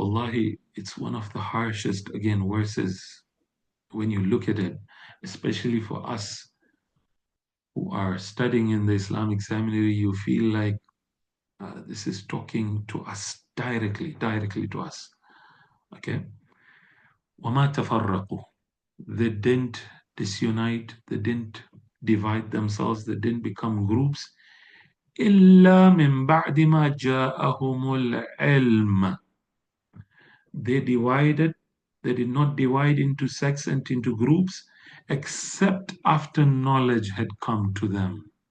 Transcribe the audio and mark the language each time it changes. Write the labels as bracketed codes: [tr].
[en] Wallahi, it's one of the harshest, again, verses when you look at it, especially for us who are studying in the Islamic seminary. You feel like this is talking to us directly to us. Okay, [ar] وَمَا تَفَرَّقُوا. [en] They didn't disunite, they didn't divide themselves, they didn't become groups. [ar] إِلَّا مِن بَعْدِ مَا جَاءَهُمُ الْعِلْمُ. [en] They divided, they did not divide into sects and into groups, except after knowledge had come to them.